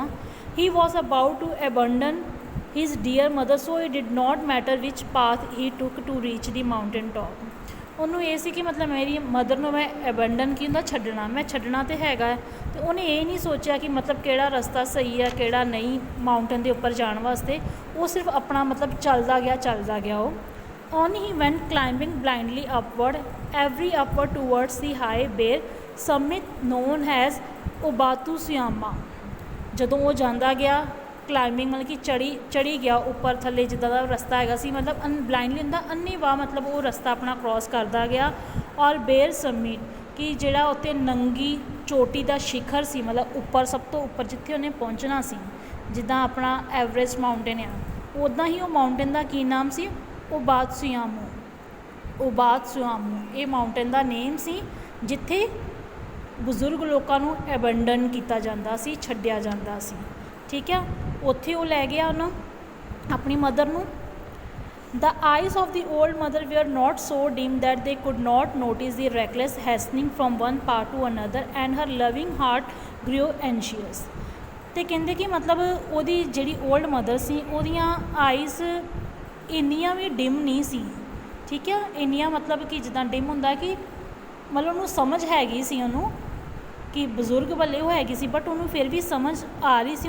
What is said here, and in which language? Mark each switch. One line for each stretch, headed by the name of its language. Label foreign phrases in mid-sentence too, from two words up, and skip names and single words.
English: he was about to abandon his dear mother so it did not matter which path he took to reach the mountain top,
Punjabi: ਉਹਨੂੰ ਇਹ ਸੀ ਕਿ ਮਤਲਬ ਮੇਰੀ ਮਦਰ ਨੂੰ ਮੈਂ ਅਬੰਡਨ ਕੀ ਹੁੰਦਾ ਛੱਡਣਾ, ਮੈਂ ਛੱਡਣਾ ਤਾਂ ਹੈਗਾ, ਅਤੇ ਉਹਨੇ ਇਹ ਨਹੀਂ ਸੋਚਿਆ ਕਿ ਮਤਲਬ ਕਿਹੜਾ ਰਸਤਾ ਸਹੀ ਹੈ ਕਿਹੜਾ ਨਹੀਂ ਮਾਊਂਟੇਨ ਦੇ ਉੱਪਰ ਜਾਣ ਵਾਸਤੇ, ਉਹ ਸਿਰਫ ਆਪਣਾ ਮਤਲਬ ਚੱਲਦਾ ਗਿਆ ਉਹ।
English: On he went climbing blindly upward, every upward towards the high bare summit known as
Punjabi: ਉਬਾਤੂਸਿਆਮਾ ਜਦੋਂ ਉਹ ਜਾਂਦਾ ਗਿਆ ਕਲਾਈਮਿੰਗ ਮਤਲਬ ਕਿ ਚੜੀ ਗਿਆ ਉੱਪਰ ਥੱਲੇ ਜਿੱਦਾਂ ਦਾ ਰਸਤਾ ਹੈਗਾ ਸੀ ਮਤਲਬ ਬਲਾਈਂਡਲੀ ਹੁੰਦਾ ਅੰਨ੍ਹੇਵਾਹ ਮਤਲਬ ਉਹ ਰਸਤਾ ਆਪਣਾ ਕ੍ਰੋਸ ਕਰਦਾ ਗਿਆ।
English: or bare summit
Punjabi: ਕਿ ਜਿਹੜਾ ਉੱਤੇ ਨੰਗੀ ਚੋਟੀ ਦਾ ਸ਼ਿਖਰ ਸੀ ਮਤਲਬ ਉੱਪਰ ਸਭ ਤੋਂ ਉੱਪਰ ਜਿੱਥੇ ਉਹਨੇ ਪਹੁੰਚਣਾ ਸੀ ਜਿੱਦਾਂ ਆਪਣਾ ਐਵਰੈਸਟ ਮਾਊਂਟੇਨ ਆ ਉੱਦਾਂ ਹੀ ਉਹ ਮਾਊਂਟੇਨ ਦਾ ਕੀ ਨਾਮ ਸੀ ਉਬਾਤਸੁਆਮੂ ਇਹ ਮਾਊਂਟੇਨ ਦਾ ਨੇਮ ਸੀ ਜਿੱਥੇ ਬਜ਼ੁਰਗ ਲੋਕਾਂ ਨੂੰ ਐਬੰਡਨ ਕੀਤਾ ਜਾਂਦਾ ਸੀ ਛੱਡਿਆ ਜਾਂਦਾ ਸੀ। ਠੀਕ ਆ ਉੱਥੇ ਉਹ ਲੈ ਗਿਆ ਉਹਨੂੰ ਆਪਣੀ ਮਦਰ ਨੂੰ।
English: The eyes of the old mother were not so dim that they could not notice the reckless hastening from one part to another and her loving heart grew anxious।
Punjabi: ਤੇ ਕਹਿੰਦੇ ਕਿ ਮਤਲਬ ਉਹਦੀ ਜਿਹੜੀ
English: old mother
Punjabi: ਸੀ ਉਹਦੀਆਂ ਆਈਜ਼ ਇੰਨੀਆਂ ਵੀ ਡਿਮ ਨਹੀਂ ਸੀ। ਠੀਕ ਆ ਇੰਨੀਆਂ ਮਤਲਬ ਕਿ ਜਿੱਦਾਂ ਡਿਮ ਹੁੰਦਾ ਕਿ ਮਤਲਬ ਉਹਨੂੰ ਸਮਝ ਹੈਗੀ ਸੀ ਉਹਨੂੰ ਕਿ ਬਜ਼ੁਰਗ ਵੱਲੇ ਉਹ ਹੈਗੀ ਸੀ ਬਟ ਉਹਨੂੰ ਫਿਰ ਵੀ ਸਮਝ ਆ ਰਹੀ ਸੀ।